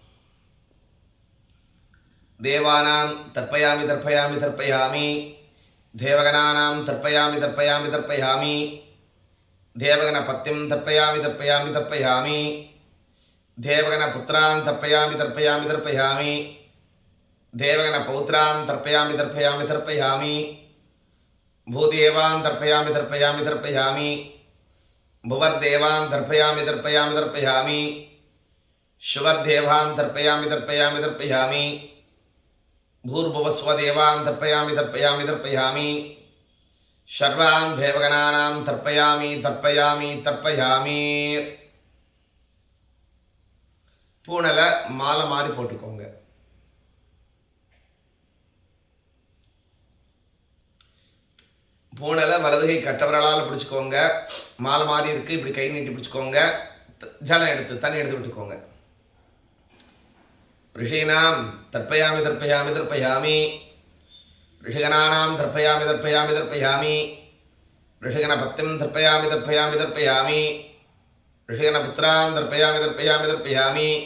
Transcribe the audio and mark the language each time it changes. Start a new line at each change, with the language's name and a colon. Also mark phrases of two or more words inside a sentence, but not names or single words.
Sanskrit: देवानां तर्पयामि तर्पयामि तर्पयामि देवगणानां तर्पयामि तर्पयामि तर्पयामि देवगण पत्यं तर्पयामि तर्पयामि तर्पयामि देवगण पुत्रान् तर्पयामि तर्पयामि तर्पयामि देवगण पौत्रान् तर्पयामि तर्पयामि तर्पयामि भूदेवान् तर्पयामि तर्पयामि तर्पयामि भुवर्देवान् तर्पयामि तर्पयामि तर्पयामि शुवर्देवान् तर्पयामि तर्पयामि तर्पयामि भूर्भुवस्वदेवान् तर्पयामि तर्पयामि तर्पयामि सर्वान् देवगणानां तर्पयामि तर्पयामि तर्पयामि
Tamil: பூணலை மாலை மாதிரி போட்டுக்கோங்க. பூணலை வலதுகை கட்டவரலால் பிடிச்சிக்கோங்க. மாலை மாதிரி இருக்குது, இப்படி கை நீட்டி பிடிச்சிக்கோங்க. ஜலம் எடுத்து தண்ணி எடுத்து விட்டுக்கோங்க.
Sanskrit: ऋषीणां तर्पयामि तर्पयामि तर्पयामि ऋषिगणानां तर्पयामि तर्पयामि तर्पयामि ऋषिगणपत्तिं तर्पयामि तर्पयामि तर्पयामि ऋषिगणपुत्रां तर्पयामि तर्पयामि तर्पयामि